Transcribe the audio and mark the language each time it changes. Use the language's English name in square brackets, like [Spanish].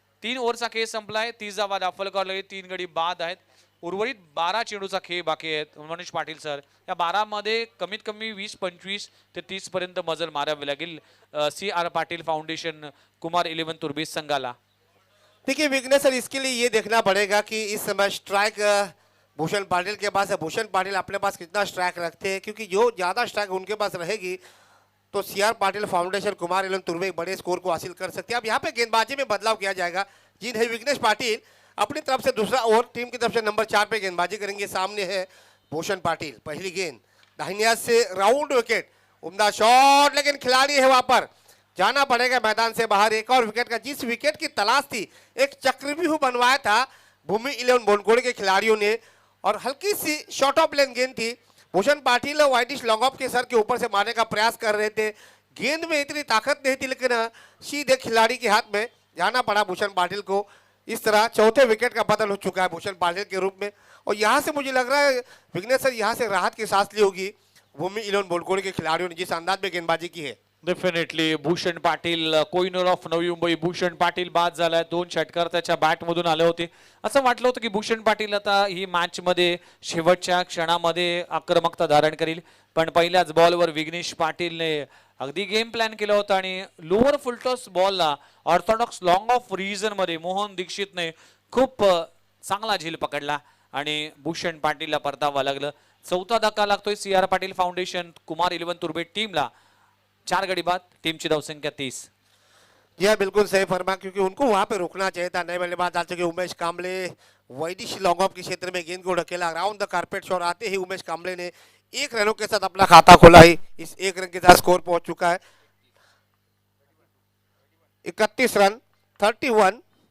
[Marathi] 3 ओव्हरचा खेळ संपलाय. 30 धावा दाखल करायला 3 गडी बाद आहेत. उर्वरित 12 चेंडूचा खेळ बाकी आहेत. मनीष पाटील सर या 12 मध्ये कमीत कमी 20-25 ते 30 पर्यंत मजल मारावे लागेल CR पाटील फाउंडेशन कुमार 11 तुर्बे संघाला. [Hindi] देखिए विघ्नेश सर, इसके लिए ये देखना पड़ेगा कि इस समय स्ट्राइक भूषण पाटिल के पास है. भूषण पाटिल अपने पास कितना स्ट्राइक रखते हैं, क्योंकि जो ज़्यादा स्ट्राइक उनके पास रहेगी तो CR पाटिल फाउंडेशन कुमार 11 तुर्बे बड़े स्कोर को हासिल कर सकते हैं. अब यहाँ पे गेंदबाजी में बदलाव किया जाएगा. जिन्हें विघ्नेश पाटिल अपनी तरफ से दूसरा ओवर टीम की तरफ से नंबर 4 पे गेंदबाजी करेंगे. सामने है भूषण पाटिल. पहली गेंद दाहिने हाथ से राउंड विकेट. उम्दा शॉट, लेकिन खिलाड़ी है वहां पर. जाना पड़ेगा मैदान से बाहर. एक और विकेट का, जिस विकेट की तलाश थी, एक चक्रव्यूह बनवाया था भूमि 11 बोनकोड़े के खिलाड़ियों ने और हल्की सी शॉर्ट ऑफ लेन गेंद थी. Bhushan Patil widish long off के सर के ऊपर से मारने का प्रयास कर रहे थे. गेंद में इतनी ताकत नहीं थी, लेकिन सीधे खिलाड़ी के हाथ में जाना पड़ा भूषण पाटिल को. इस तरह चौथे विकेट का बदल हो चुका है भूषण पाटिल के रूप में. और यहाँ से मुझे लग रहा है विघ्नेश सर, यहाँ से राहत की सांस ली होगी भूमि 11 बोनकोड़े के खिलाड़ियों ने जिस अंदाज में गेंदबाजी की है. [Marathi] डेफिनेटली भूषण पाटील कोहिनूर ऑफ नवी मुंबई भूषण पाटील बाद झालाय. 2 षटकार त्याच्या बॅट मधून आले होते. असं वाटलं होतं की भूषण पाटील आता ही मॅच मध्ये शेवटच्या क्षणामध्ये आक्रमकता धारण करील, पण पहिल्याच बॉलवर विघ्नेश पाटीलने अगदी गेम प्लॅन केला होता आणि lower full toss बॉलला Orthodox long of region मध्ये मोहन दीक्षितने खूप चांगला झेल पकडला आणि भूषण पाटीलला परतावं लागलं. चौथा धक्का लागतोय सीआर पाटील फाउंडेशन कुमार 11 तुर्बे टीमला. 4 गडी बाद, टीमची धावसंख्या 30. [Hindi] जी हाँ, बिल्कुल सही फरमा, क्योंकि उनको वहां पे रुकना चाहिए था. नए बल्लेबाज डाल चुके उमेश कांबले वैदिश लॉन्ग ऑफ के क्षेत्र में गेंद को ढकेला. अराउंड द कारपेट शॉट आते ही उमेश कांबले ने 1 रनों के साथ अपना खाता खोला है. इस 1 रन के साथ स्कोर पहुंच चुका है 31 रन 31.